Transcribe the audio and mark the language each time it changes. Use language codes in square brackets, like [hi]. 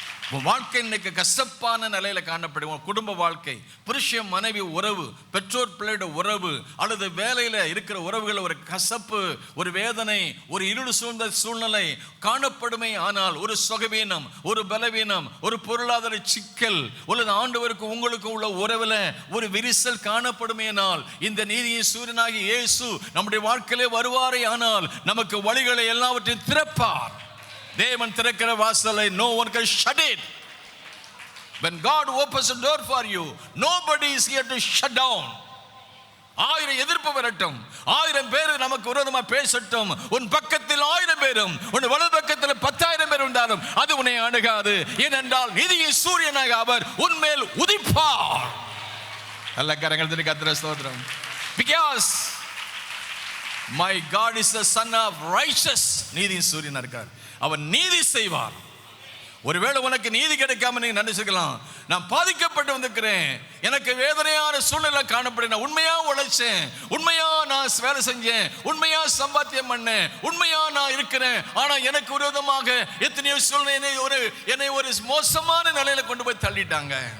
[ta] உன் வாழ்க்கை இன்னைக்கு கசப்பான நிலையில காணப்படும். உன் குடும்ப வாழ்க்கை, புருஷன் மனைவி உறவு, பெற்றோர் பிள்ளையோட உறவு, அல்லது வேலையில இருக்கிற உறவுகள் ஒரு கசப்பு, ஒரு வேதனை, ஒரு இருள் சூழ்ந்த சூழ்நிலை காணப்படுமே. ஆனால் ஒரு சுகவீனம், ஒரு பலவீனம், ஒரு பொருளாதார சிக்கல், அல்லது ஆண்டவருக்கு உங்களுக்கு உள்ள உறவுல ஒரு விரிசல் காணப்படுமேனால் இந்த நீதியின் சூரியனாகி இயேசு நம்முடைய வாழ்க்கையிலே வருவாரே ஆனால் நமக்கு வழிகளை எல்லாவற்றையும் திறப்பார். தேவன் திறக்கிற வாசலை [en] no one can shut it. When God opens a door for you, nobody is here to shut down. [ta] 1000 எதிர்ப்பு வரட்டும், 1000 பேர் நமக்கு விரோதமா பேசட்டும், உன் பக்கத்தில் 1000 பேரும் உன் வலது பக்கத்தில் 10,000 பேர் இருந்தாலும் அது உன்னை அணுகாது. ஏனென்றால் நீதியின் சூரியனாக அவர் உன்மேல் உதிப்பார். நல்ல கரங்கள் தட்டி கர்த்தரை ஸ்தோத்திரம். [en] Because my God is the son of righteous. [ta] நீதியின் சூரியனா இருக்கார், அவர் நீதி செய்வார். ஒருவேளை உனக்கு நீதி கிடைக்காம நீங்க நினைச்சுக்கலாம், நான் பாதிக்கப்பட்டு வந்திருக்கிறேன், எனக்கு வேதனையான சூழ்நிலை காணப்படும், நான் உண்மையா உழைச்சேன், உண்மையா நான் வேலை செஞ்சேன், உண்மையா சம்பாத்தியம் பண்ணேன், உண்மையா நான் இருக்கிறேன், ஆனா எனக்கு விரோதமாக எத்தனையோ சூழ்நிலை என்னை ஒரு மோசமான நிலையில கொண்டு போய் தள்ளிட்டாங்க,